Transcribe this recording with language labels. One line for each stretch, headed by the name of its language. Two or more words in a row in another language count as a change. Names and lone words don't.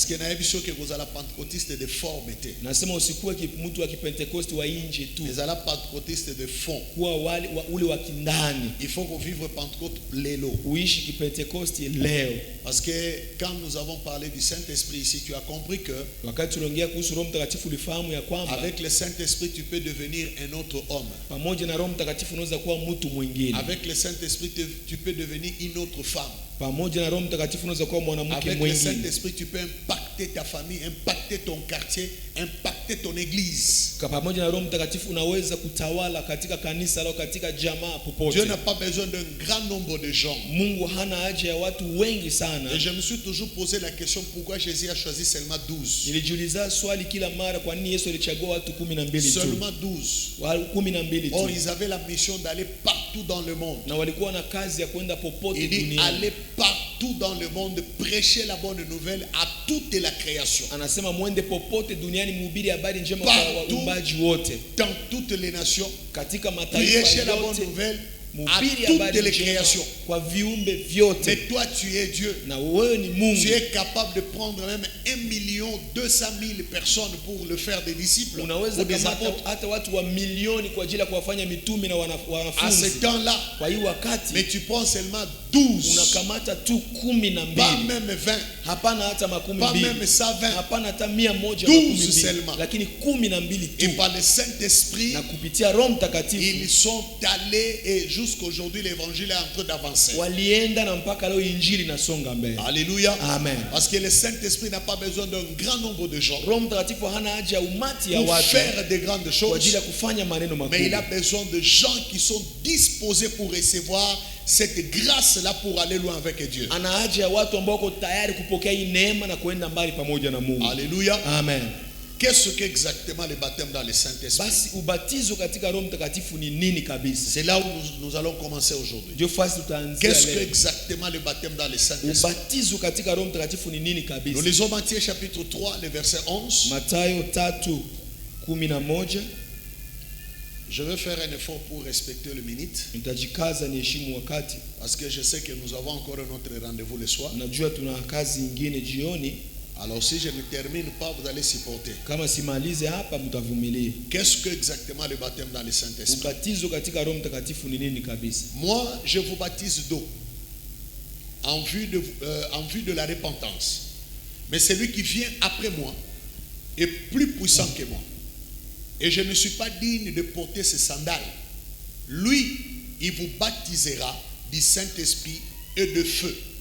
Swahili: Nasema usikuwe mtu wa Kipentekoste wa nje tu. Kuwa ule wa kindani.
French: Il faut qu'on vive Pentecôte lelo.
Swahili: Uishi Kipentekoste leo.
French: Parce que quand nous avons parlé du Saint-Esprit ici, tu as compris que
Swahili: wakati tunaongea kuhusu Roho Mtakatifu ulifahamu ya kwamba
French: avec le Saint-Esprit tu peux devenir un autre homme.
Swahili: Pamoja na Roho Mtakatifu unaweza kuwa mtu mwingine.
French: Avec le Saint-Esprit tu peux devenir une autre femme.
Swahili: Pamoja na Roho Mtakatifu unaweza kuwa mwanamke mwingine.
French: Avec le Saint-Esprit tu peux impacter ta famille, impacter ton quartier, impacter ton église.
Swahili: Pamoja na Roho Mtakatifu unaweza kutawala katika kanisa au katika jamaa popote.
French: Dieu n'a pas besoin d'un grand nombre de gens.
Swahili: Mungu hana haja ya watu wengi sana.
French: Et je me suis toujours posé la question pourquoi Jésus a choisi seulement 12.
Swahili: Nilijiuliza swali kila mara kwa nini Yesu alichagua watu 12 tu.
French: Seulement 12.
Swahili: 12 tu.
French: Or ils avaient la mission d'aller partout dans le monde.
Swahili: Na walikuwa na kazi ya kwenda popote duniani.
French: Il dit aller partout dans le monde, prêcher la bonne nouvelle à toute la création.
Swahili: Anasema muende popote duniani mhubiri habari njema kwa waumbaji wote.
French: Dans toutes les nations,
Swahili: katika mataifa yote.
French: Prêcher la bonne nouvelle à toutes les créations.
Swahili: Kwa viumbe vyote.
French: Mais toi tu es Dieu.
Swahili: Na wewe ni Mungu.
French: Tu es capable de prendre même 1,200,000 personnes pour le faire des disciples.
Swahili: Unaweza kamata hata watu wa milioni kwa ajili ya kuwafanya mitume na wanafunzi.
French: À ce temps-là,
Swahili: kwa hiyo wakati,
French: mais tu prends seulement 12.
Swahili: Unakamata tu 12.
French: Pas même 20.
Swahili: Hapana hata 12.
French: Pas même 120.
Swahili: Hapana hata 112.
French: 12 seulement.
Swahili: Lakini 12 tu.
French: Et par le Saint-Esprit,
Swahili: na kupitia Roho Mtakatifu,
French: ils sont allés et jusqu'aujourd'hui l'évangile est en train d'avancer.
Swahili: Walienda na mpaka leo injili nasonga mbele.
French: Alléluia.
Swahili: Amen.
French: Parce que le Saint-Esprit n'a pas besoin d'un grand nombre de gens.
Swahili: Roho Mtakatifu hana haja umati ya
French: watu pour faire de grandes choses.
Swahili: Kwa ajili ya kufanya maneno makubwa.
French: Mais il a besoin de gens qui sont disposés pour recevoir cette grâce-là pour aller loin avec Dieu.
Swahili: Ana haja ya watu ambao wako tayari kupokea hii neema na kuenda mbali pamoja na Mungu.
French: Alléluia.
Swahili: Amen.
French: Qu'est-ce qu'exactement le baptême dans le Saint-Esprit?
Swahili: Basi ubatizo katika Roho Mtakatifu ni nini kabisa?
French: C'est là où nous allons commencer aujourd'hui.
Swahili: Ndio fasi tutaanzia.
French: Qu'est-ce qu'exactement le baptême dans le Saint-Esprit?
Swahili: Ubatizo katika Roho Mtakatifu ni nini kabisa?
French: Nous lisons Matthieu chapitre 3 le verset 11.
Swahili: Mathayo 3:11.
French: Je vais faire un effort pour respecter le minute.
Swahili: Nitajikaza niheshimu wakati.
French: Parce que je sais que nous avons encore un autre rendez-vous le soir.
Swahili: Najua tuna kazi nyingine jioni.
French: Alors si je ne termine pas, vous allez supporter.
Swahili: Kama simalize hapa mtavumilia.
French: Qu'est-ce que exactement le baptême dans le Saint-Esprit?
Swahili: Ubatizo katika Roho Mtakatifu ni nini kabisa?
French: Moi, je vous baptise d'eau en vue de la repentance. Mais celui qui vient après moi est plus puissant que moi. Et je ne suis pas digne de porter ses sandales. Lui, il vous baptisera du Saint-Esprit et de feu.